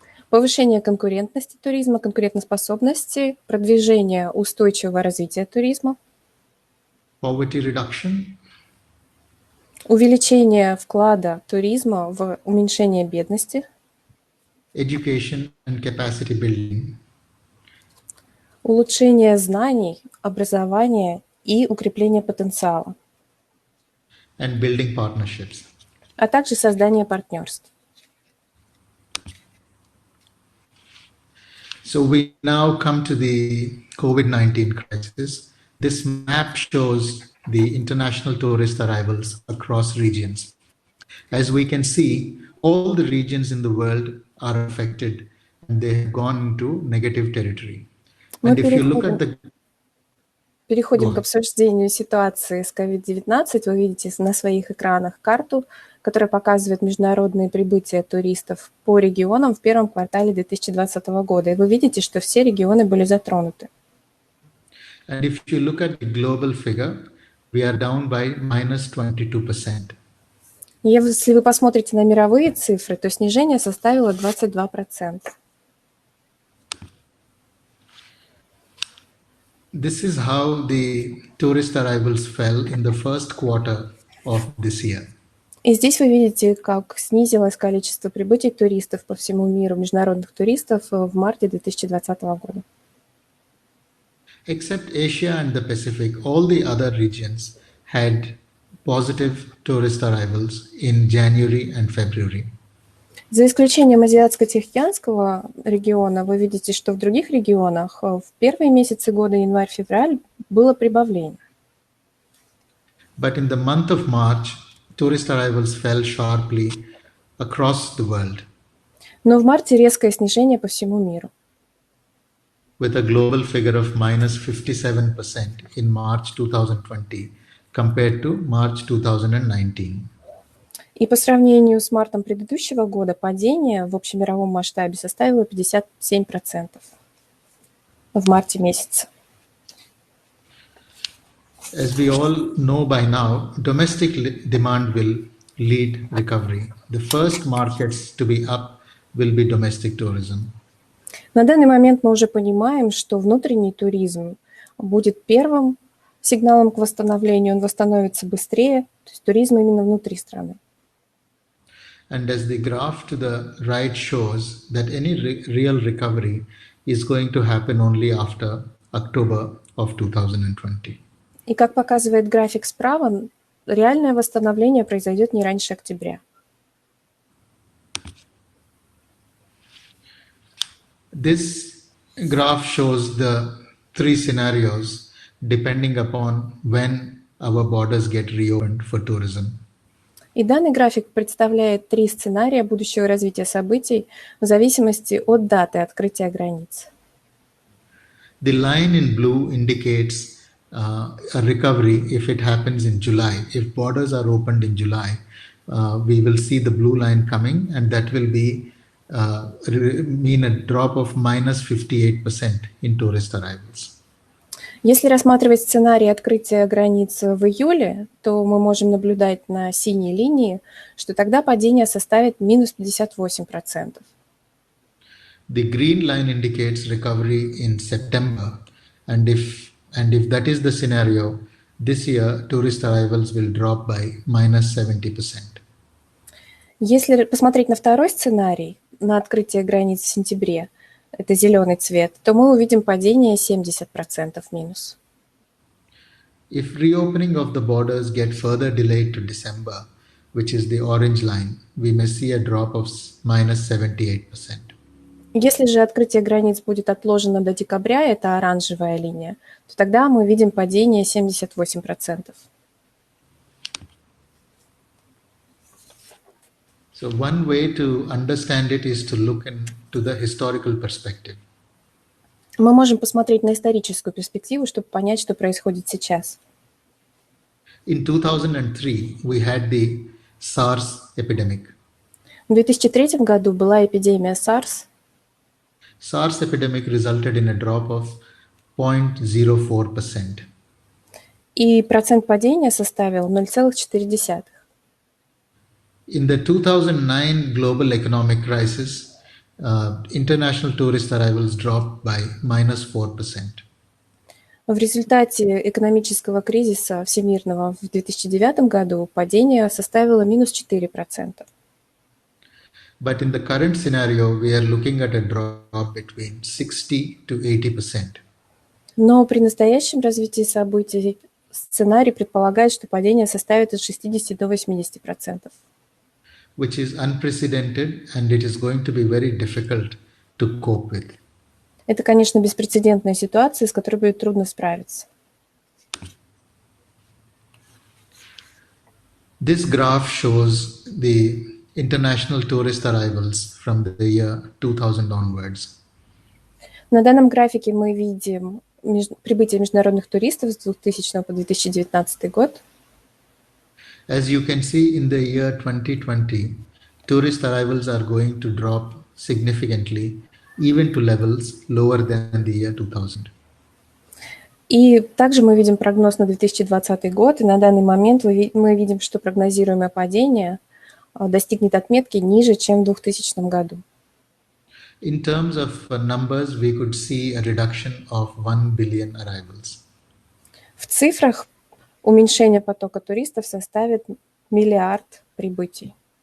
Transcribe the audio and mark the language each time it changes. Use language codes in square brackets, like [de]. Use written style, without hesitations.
[ru] повышение конкурентности туризма, конкурентоспособности, продвижение устойчивого развития туризма, [en] poverty reduction, [ru] увеличение вклада туризма в уменьшение бедности, [en] education and capacity building, [ru] улучшение знаний, образования и укрепление потенциала, [en] and building partnerships. [ru] а также создание партнерств. [en] So we now come to the COVID-19 crisis. This map shows the international tourist arrivals across regions. As we can see, all the regions in the world are affected and they have gone into negative territory. And if you look at the... [ru] Переходим к обсуждению ситуации с COVID-19. Вы видите на своих экранах карту, которая показывает международные прибытия туристов по регионам в первом квартале 2020 года. И вы видите, что все регионы были затронуты. [en] And if you look at the global figure, we are down by minus 22%. [ru] Если вы посмотрите на мировые цифры, то снижение составило 22%. [en] This is how the tourist arrivals fell in the first quarter of this year. [ru] И здесь вы видите, как снизилось количество прибытий туристов по всему миру, международных туристов в марте 2020 года. [en] Except Asia and the Pacific, all the other regions had positive tourist arrivals in January and February. [ru] За исключением Азиатско-Тихоокеанского региона, вы видите, что в других регионах в первые месяцы года, январь-февраль, было прибавление. [en] But in the month of March, tourist arrivals fell sharply across the world, [ru] Но в марте резкое снижение по всему миру. [en] with a global figure of minus 57% in March 2020 compared to March 2019. [ru] И по сравнению с мартом предыдущего года падение в общемировом масштабе составило 57% в марте месяце. [en] As we all know by now, domestic demand will lead recovery. The first markets to be up will be domestic tourism. [ru] На данный момент мы уже понимаем, что внутренний туризм будет первым сигналом к восстановлению, он восстановится быстрее, то есть туризм именно внутри страны. [en] And as the graph to the right shows that any real recovery is going to happen only after October of 2020. [ru] И как показывает график справа, реальное восстановление произойдет не раньше октября. [en] This graph shows the three scenarios depending upon when our borders get reopened for tourism. [ru] И данный график представляет 3 сценария будущего развития событий в зависимости от даты открытия границ. [en] The line in blue indicates a recovery if it happens in July. If borders are opened in July, we will see the blue line coming, and that will be mean a drop of minus 58% in tourist arrivals. [ru] Если рассматривать сценарий открытия границ в июле, то мы можем наблюдать на синей линии, что тогда падение составит минус 58%. [en] The green line indicates recovery in September, and if that is the scenario, this year tourist arrivals will drop by minus 70%. [ru] Если посмотреть на второй сценарий, на открытие границ в сентябре, это зеленый цвет, то мы увидим падение 70% минус. [en] If reopening of the borders get further delayed to December, which is the orange line, we may see a drop of minus 78%. [ru] Если же открытие границ будет отложено до декабря, это оранжевая линия, то тогда мы видим падение 78%. [en] So one way to understand it is to look into the historical perspective. [ru] Мы можем посмотреть на историческую перспективу, чтобы понять, что происходит сейчас. [en] In 2003, we had the SARS epidemic. [ru] В 2003 году была эпидемия SARS. [en] SARS epidemic resulted in a drop of 0.04%. [ru] И процент падения составил 0,4%. [en] In the 2009 global economic crisis, international tourist arrivals dropped by minus 4%. [ru] В результате экономического кризиса всемирного в 2009 году падение составило минус 4%. [en] But in the current scenario, we are looking at a drop between 60 to 80%. [ru] Но при настоящем развитии событий сценарий предполагает, что падение составит от 60 до 80%. [en] Which is unprecedented, and it is going to be very difficult to cope with. [ru] Это, конечно, беспрецедентная ситуация, с которой будет трудно справиться. [en] This graph shows the international tourist arrivals from the year 2000 onwards. [ru] На данном графике мы видим прибытие международных туристов с 2000 по 2019 год. [en] As you can see, in the year 2020, tourist arrivals are going to drop significantly, even to levels lower than the year 2000. [ru] И также мы видим прогноз на 2020 год, и на данный момент мы видим, что прогнозируемое падение достигнет отметки ниже, чем в 2000 году. [en] In terms of numbers, we could see a reduction of 1 billion arrivals. [ru] В цифрах уменьшение потока туристов составит миллиард прибытий.